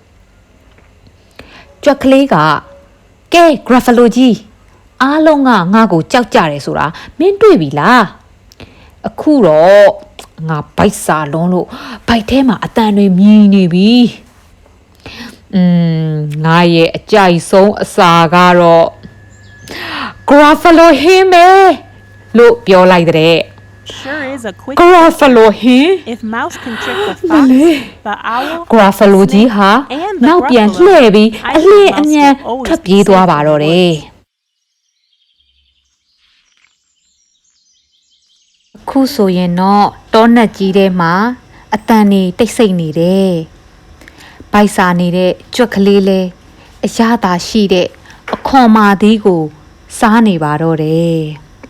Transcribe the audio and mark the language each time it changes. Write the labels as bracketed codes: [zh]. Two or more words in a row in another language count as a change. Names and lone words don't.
[my] ကြွက်ကလေးကကဲ Gruffalo ကြီးအားလုံးကငါ့ကိုကြောက်ကြတယ်ဆိုတာမင်းတွေ့ပြီလားအခုတော့ငါဘိုက်စာလုံးလို့ဘိုက်ထဲမှာအတန်တွေမြည်နေပြီငါရဲ့အကြိုက်ဆုံးအစာကတော့ Gruffalo ဟင်းပဲလို့ပြောလိုက်တဲ့ [en] Sure is a quick [my] Gruffalo ဟင်း [en] if Mouse can trick the fox, the owl, [my] Gruffalo ကြီးဟာနောက်ပြန်လှည့်ပြီးအလင်းအမြန်ထွက်ပြေးသွားပါတော့တယ်ခုဆိုရင်တော့တောနက်ကြီးထဲမှာအတန်နေတိတ်ဆိတ်နေတယ်။ဘိုက်စာနေတဲ့ကြွက်ကလေးလဲအရသာရှိတဲ့အခွန်မာသေးကိုစားနေပါတော့တယ်။